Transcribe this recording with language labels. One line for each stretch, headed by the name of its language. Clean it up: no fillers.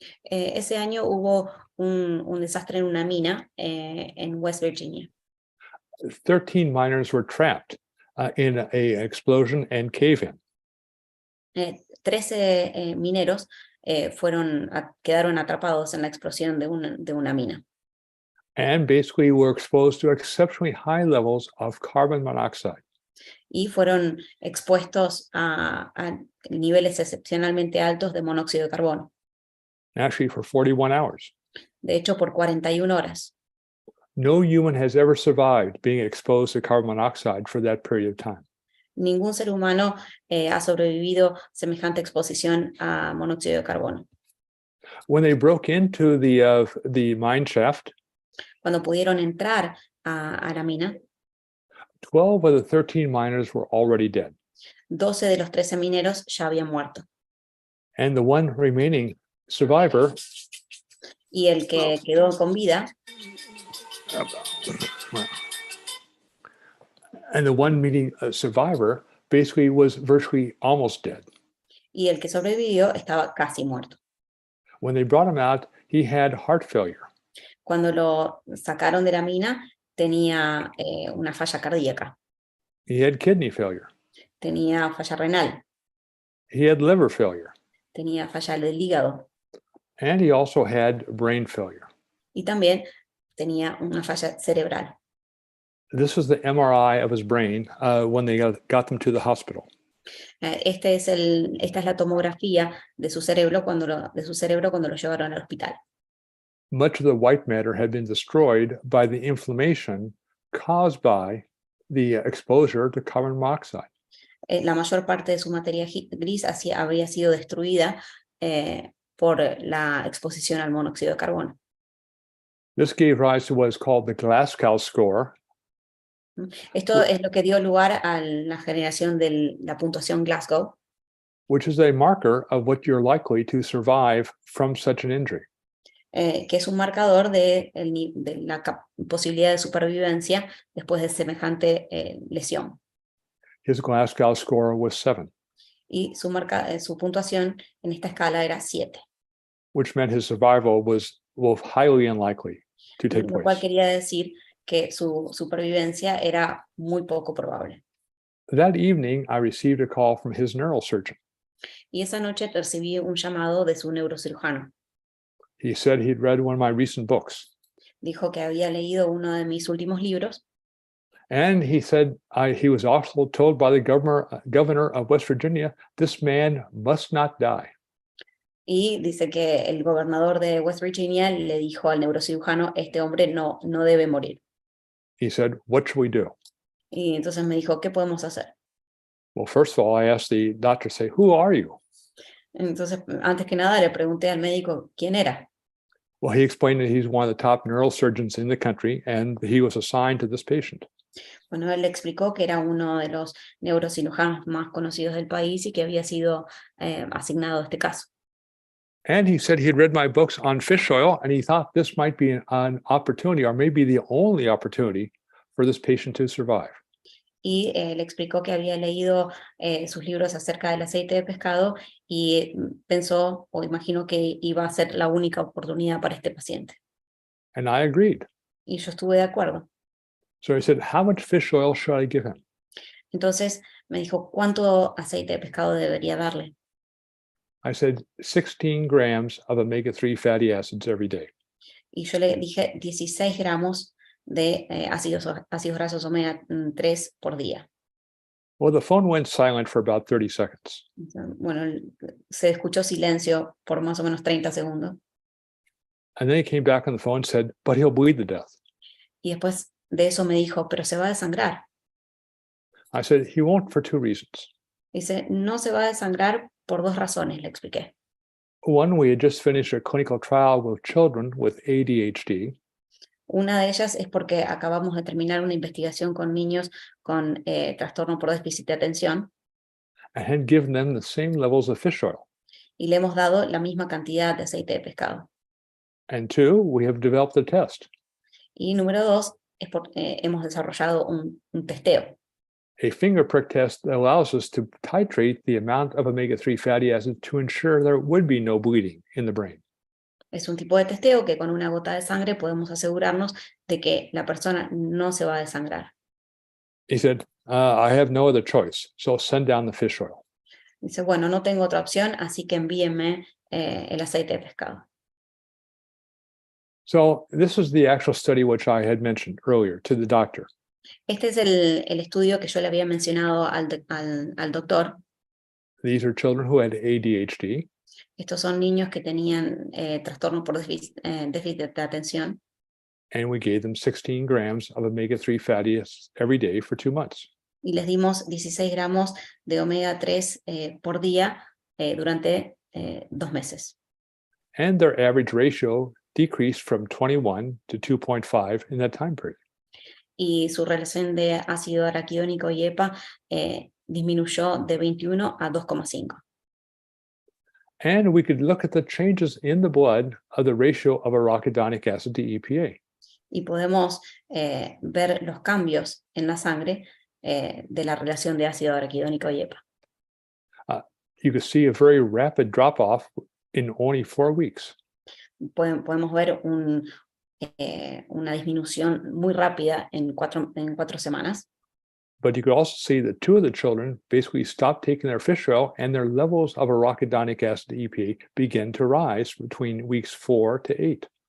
Spanish: Ese año hubo un desastre en una mina en West Virginia.
English: 13 miners were trapped in an explosion and cave-in.
Spanish: 13 mineros quedaron atrapados en la explosión de una mina.
English: And basically were exposed to exceptionally high levels of carbon monoxide.
Spanish: Y fueron expuestos a niveles excepcionalmente altos de monóxido de carbono.
English: Actually, for 41 hours.
Spanish: De hecho, por 41 horas.
English: No human has ever survived being exposed to carbon monoxide for that period of time.
Spanish: Ningún ser humano ha sobrevivido semejante exposición a monóxido de carbono.
English: When they broke into the mine shaft,
Spanish: cuando pudieron entrar a la mina,
English: 12 of the 13 miners were already dead.
Spanish: 12 de los 13 mineros ya habían muerto.
English: And the one remaining survivor,
Spanish: y el que quedó con vida,
English: and the one meeting survivor basically was virtually almost dead.
Spanish: y el que sobrevivió estaba casi muerto.
English: When they brought him out, he had heart failure.
Spanish: Cuando lo sacaron de la mina, tenía una falla cardíaca,
English: He had kidney failure.
Spanish: tenía falla renal,
English: He had liver failure.
Spanish: tenía falla del hígado
English: And he also had brain failure.
Spanish: y también tenía una falla cerebral.
English: This was the MRI of his brain when they got them to the hospital.
Spanish: Esta es la tomografía de su cerebro cuando lo llevaron al hospital.
English: Much of the white matter had been destroyed by the inflammation caused by the exposure to carbon monoxide.
Spanish: La mayor parte de su materia gris habría sido destruida por la exposición al monóxido de carbono.
English: This gave rise to what is called the Glasgow score.
Spanish: Esto es lo que dio lugar a la generación de la puntuación Glasgow,
English: which is a marker of what you're likely to survive from such an injury.
Spanish: Que es un marcador de la posibilidad de supervivencia después de semejante lesión.
English: His Glasgow score was 7.
Spanish: Y su puntuación en esta escala era 7.
English: Which meant his survival was highly unlikely to take
Spanish: Lo cual
English: place.
Spanish: quería decir que su supervivencia era muy poco probable.
English: That evening, I received a call from his neurosurgeon.
Spanish: Y esa noche recibí un llamado de su neurocirujano.
English: He said he'd read one of my recent books.
Spanish: Dijo que había leído uno de mis últimos libros.
English: And he said he was also told by the governor of West Virginia, this man must not die.
Spanish: Y dice que el gobernador de West Virginia le dijo al neurocirujano, este hombre no debe morir.
English: He said, what should we do?
Spanish: Y entonces me dijo, ¿qué podemos hacer?
English: Well, first of all, I asked the doctor, say, who are you?
Spanish: Entonces, antes que nada, le pregunté al médico quién era.
English: Well, he explained that he's one of the top neurosurgeons in the country, and he was assigned to this patient.
Spanish: Bueno, él le explicó que era uno de los neurocirujanos más conocidos del país y que había sido asignado a este caso.
English: And he said he had read my books on fish oil, and he thought this might be an opportunity, or maybe the only opportunity, for this patient to survive.
Spanish: Y le explicó que había leído sus libros acerca del aceite de pescado y pensó o imaginó que iba a ser la única oportunidad para este paciente.
English: And I agreed.
Spanish: Y yo estuve de acuerdo.
English: So I said, how much fish oil should I give him?
Spanish: Entonces me dijo, ¿cuánto aceite de pescado debería darle?
English: I said 16 grams of omega-3 fatty acids every day.
Spanish: Y yo le dije 16 gramos de ácidos grasos omega 3 por día.
English: Well, the phone went silent for about 30 seconds.
Spanish: Bueno, se escuchó silencio por más o menos 30 segundos.
English: And then he came back on the phone and said, but he'll bleed to death.
Spanish: Y después de eso me dijo, pero se va a desangrar.
English: I said, he won't for two reasons.
Spanish: Dice, no se va a desangrar por dos razones, le expliqué.
English: One, we had just finished a clinical trial with children with ADHD.
Spanish: Una de ellas es porque acabamos de terminar una investigación con niños con trastorno por déficit de atención
English: And had given them the same levels of fish oil.
Spanish: y le hemos dado la misma cantidad de aceite de pescado.
English: And two, we have developed a test,
Spanish: Y número dos, es porque hemos desarrollado un testeo,
English: a finger prick test that allows us to titrate the amount of omega-3 fatty acids to ensure there would be no bleeding in the brain.
Spanish: Es un tipo de testeo que con una gota de sangre podemos asegurarnos de que la persona no se va a desangrar.
English: He said, I have no other choice, so send down the fish oil.
Spanish: Dice, bueno, no tengo otra opción, así que envíenme el aceite de pescado.
English: So this is the actual study which I had mentioned earlier to the doctor.
Spanish: Este es el estudio que yo le había mencionado al doctor.
English: These are children who had ADHD.
Spanish: Estos son niños que tenían trastorno por déficit de atención.
English: And we gave them 16 grams of omega-3 fatty acids every day for 2 months.
Spanish: Y les dimos 16 gramos de omega 3 por día durante 2 meses.
English: And their average ratio decreased from 21 to 2.5 in that time period.
Spanish: Y su relación de ácido araquidónico y EPA disminuyó de 21 a 2,5.
English: And we could look at the changes in the blood of the ratio of arachidonic acid to EPA.
Spanish: Y podemos ver los cambios en la sangre de la relación de ácido araquidónico y EPA.
English: You could see a very rapid drop-off in only 4 weeks.
Spanish: Podemos ver una disminución muy rápida en cuatro semanas.
English: But you could also see that 2 of the children basically stopped taking their fish oil and their levels of arachidonic acid to EPA began to rise between weeks 4 to 8.